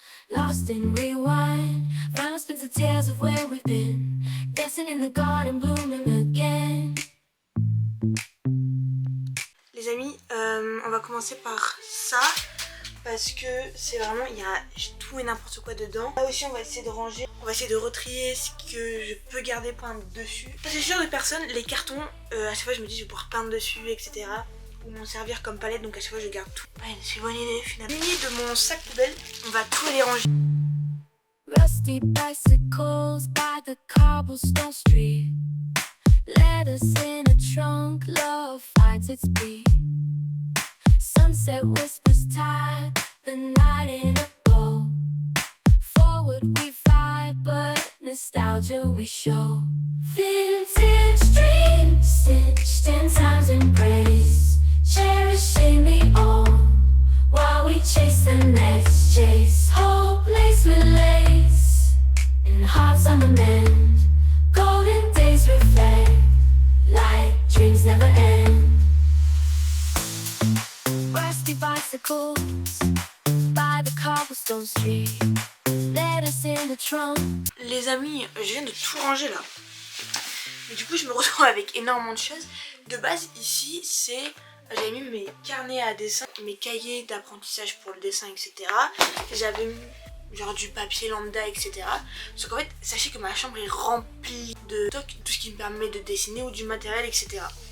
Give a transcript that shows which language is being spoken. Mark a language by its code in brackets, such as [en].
[en] Lost in rewind, final spins the tales of where we've been, dancing in the garden, blooming again. [fr] Les amis, on va commencer par ça parce que c'est vraiment, il y a tout et n'importe quoi dedans. Là aussi on va essayer de ranger, on va essayer de retrier ce que je peux garder pour peindre dessus. Parce que ce genre de personnes, les cartons, à chaque fois je me dis je vais pouvoir peindre dessus, etc. Ou m'en servir comme palette, donc à chaque fois je garde tout. Ouais, c'est une bonne idée finalement. Muni de mon sac poubelle, on va tout les ranger. [en] Rusty bicycles by the cobblestone street. Letters in a trunk, love finds its beat. Sunset whispers tide, the night in a bow. Forward we fly, but nostalgia we show. Vintage dreams stitched in time's embrace, cherishing the old while we chase the next chase. Hope lace with lace, and hearts on the mend. Golden days reflect, like dreams never end. Rusty bicycles by the cobblestone street. Let us in the trunk. [fr] Les amis, je viens de tout ranger là. Mais du coup, je me retrouve avec énormément de choses. De base, ici, c'est... J'avais mis mes carnets à dessin, mes cahiers d'apprentissage pour le dessin, etc. J'avais mis genre du papier lambda, etc. Sauf qu'en fait, sachez que ma chambre est remplie de stock, tout ce qui me permet de dessiner ou du matériel, etc.